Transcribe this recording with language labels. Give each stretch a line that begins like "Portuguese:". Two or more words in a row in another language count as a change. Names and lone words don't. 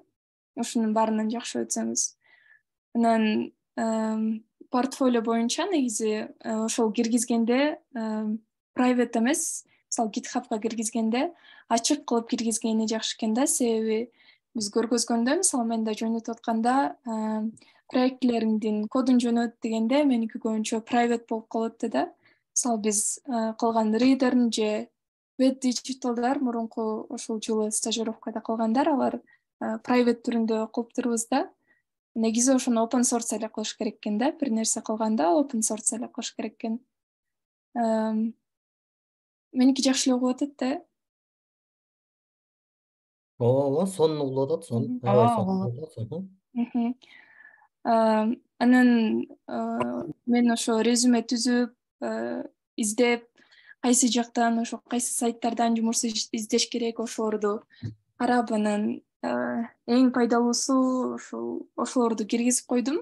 Kyrgyz: Ушунун баарынан жакшы өтсөңүз. Анан портфолио боюнча негизи ошол киргизгенде private эмес, мисалы GitHub'га киргизгенде ачык кылып киргизгени жакшы экен да, себеби биз көргөзгөндө, мисалы мен да жөнөтүп атканда проектлериңдин кодун жөнөт дегенде меники көбүнчө private болуп калат да. Мисалы биз кылган Reader'н же Web Digital'дар мурунку ошол жылы стажировкада кылгандар, алар private түрүндө кылыптырбыз да. Негизи ошону
English: open source
Kyrgyz: эле кылыш керек экен да. Бир нерсе кылганда
English: open source
Kyrgyz: эле кылыш керек экен. Меники жакшы эле угуп атат да. Ооба, сонун угулуп атат, сонун. Аябай сонун угулуп атат. Анан мен ошо резюме түзүп, издеп, кайсы жактан, ошо кайсы сайттардан жумуш издеш керек, ошолорду карап, анан эң пайдалуусу ошолорду киргизип койдум.